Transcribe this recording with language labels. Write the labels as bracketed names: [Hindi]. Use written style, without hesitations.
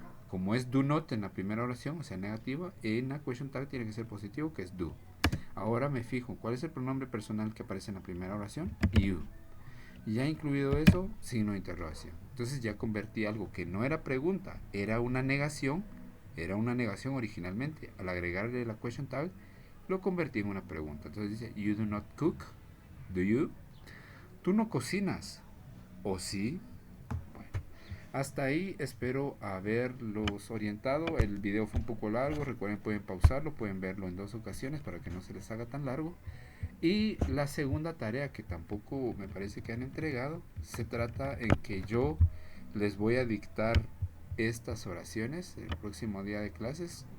[Spanish] Como es do not en la primera oración, o sea, negativa, en la question tag tiene que ser positivo, que es do. Ahora me fijo, ¿cuál es el pronombre personal que aparece en la primera oración? You. Ya incluido eso, signo de interrogación. Entonces ya convertí algo que no era pregunta, era una negación originalmente. Al agregarle la question tag, lo convertí en una pregunta. Entonces dice, [English] you do not cook, do you? [Spanish] Tú no cocinas, ¿o sí? Bueno, hasta ahí espero haberlos orientado. El video fue un poco largo, recuerden, pueden pausarlo, pueden verlo en 2 ocasiones para que no se les haga tan largo. Y la segunda tarea, que tampoco me parece que han entregado, se trata en que yo les voy a dictar estas oraciones el próximo día de clases.